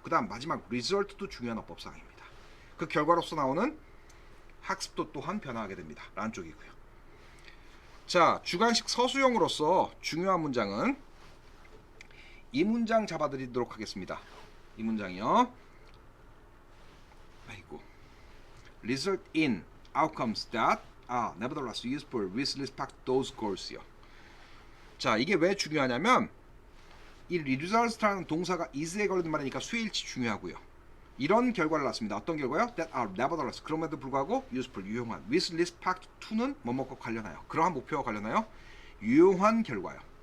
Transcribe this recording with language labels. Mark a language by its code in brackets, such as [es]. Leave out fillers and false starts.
[ko] 그 다음 마지막 result도 중요한 어법사항입니다. 그 결과로서 나오는 학습도 또한 변화하게 됩니다. 라는 쪽이고요. 자, 주관식 서술형으로서 중요한 문장은 이 문장 잡아드리도록 하겠습니다. 이 문장이요. 아이고. [en] Result in outcomes that are nevertheless useful with respect to those goals요. [ko] 자, 이게 왜 중요하냐면 이 results라는 동사가 is에 걸리는 말이니까 수일치 중요하고요. 이런 결과를 낳습니다. 어떤 결과요? [en] That are nevertheless [ko] 그럼에도 불구하고 useful 유용한 [en] with respect to [ko] 는 뭐뭐과 관련하여 그러한 목표와 관련하여 유용한 결과요.